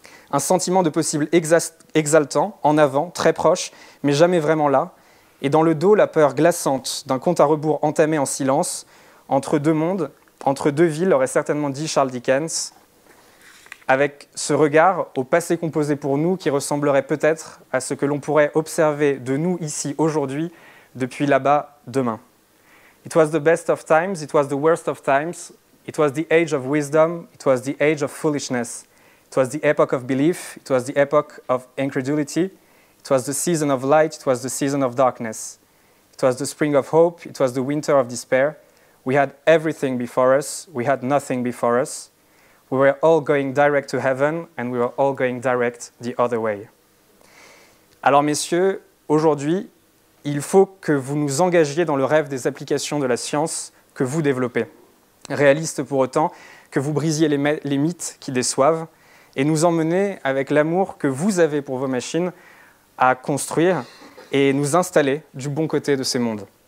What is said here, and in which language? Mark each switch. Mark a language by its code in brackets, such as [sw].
[fr] Un sentiment de possible exaltant, en avant, très proche, mais jamais vraiment là, et dans le dos la peur glaçante d'un compte à rebours entamé en silence, entre 2 mondes, entre 2 villes, aurait certainement dit Charles Dickens, avec ce regard au passé composé pour nous qui ressemblerait peut-être à ce que l'on pourrait observer de nous ici aujourd'hui, depuis là-bas demain. [en] It was the best of times, it was the worst of times, it was the age of wisdom, it was the age of foolishness. It was the epoch of belief, it was the epoch of incredulity, it was the season of light, it was the season of darkness. It was the spring of hope, it was the winter of despair. We had everything before us, we had nothing before us. We were all going direct to heaven, and we were all going direct the other way. [fr] Alors messieurs, aujourd'hui, il faut que vous nous engagiez dans le rêve des applications de la science que vous développez. Réaliste pour autant, que vous brisiez les mythes qui déçoivent et nous emmener avec l'amour que vous avez pour vos machines à construire et nous installer du bon côté de ces mondes.